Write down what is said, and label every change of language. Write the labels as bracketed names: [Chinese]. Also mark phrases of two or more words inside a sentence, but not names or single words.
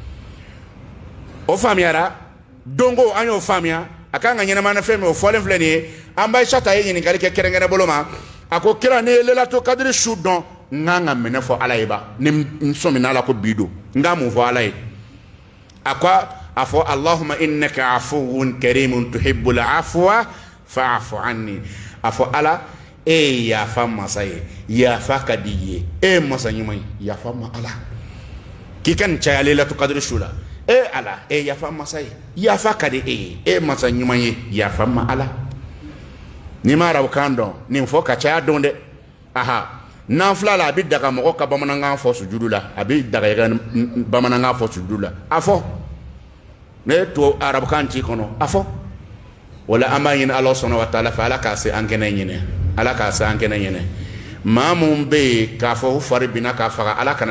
[Bambara] o faamuyara donko an y'o faamuya a kan ka ɲɛnamaya ni fɛn min o fɔlen filɛ nin ye an b'a Aisata ye ɲininkali kɛ kɛrɛnkɛrɛn bolo ma a ko kira ne ye Lailatul Qadri su dɔn n kan ka minɛ fɔ ala ye ba ni n sɔmina ala ko bi don n ka mun fɔ ala ye a ko a fɔ [Arabic] اللهم إنك عفو كريم تحب العفو فاعف عني [Bambara] a fɔ ala e ye yafa masa ye yafa ka di ye e masa ɲuman ye yafa ma ala k'i ka nin caya Lailatul Qadri su la ala e yafa masa ye yafa ka di e masa ɲuman ye yafa ma ala ni ma arabu kan dɔn nin fɔ ka caya dɔn dɛ aha n'an filɛ la a bɛ daga mɔgɔ ka bamanankan fɔ sujudu la a bɛ daga i ka bamanankan fɔ sujudu la a fɔ ne to arabukan ci kɔnɔ a fɔ wala an b'a ɲini ala sɔnna wa taala fɛ ala k'a se an kɛnɛ ɲinɛ ala k'a se an kɛnɛ ɲinɛ maa mun bɛ yen k'a fɔ u fari binna k'a faga ala kana